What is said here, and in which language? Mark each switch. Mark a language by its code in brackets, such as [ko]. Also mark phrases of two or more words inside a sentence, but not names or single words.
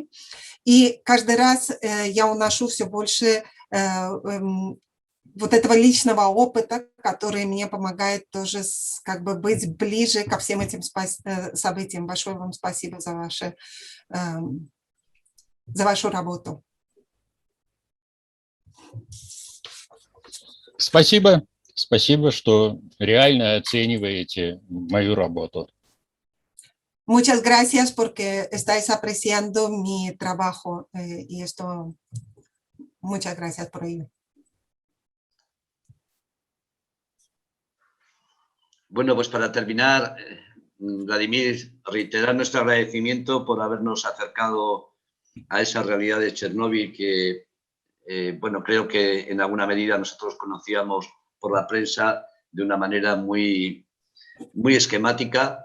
[ru] И каждый раз я уношу все больше вот этого личного опыта, который мне помогает тоже как бы быть ближе ко всем этим событиям. Большое вам спасибо за вашу работу. Спасибо. Спасибо, что реально оцениваете мою работу. [es] Muchas gracias porque estáis apreciando mi trabajo y esto, muchas gracias por ello. Bueno, pues para terminar, Vladimir, reiterar nuestro agradecimiento por habernos acercado a esa realidad de Chernóbil que, bueno, creo que en alguna medida nosotros conocíamos por la prensa de una manera muy esquemática.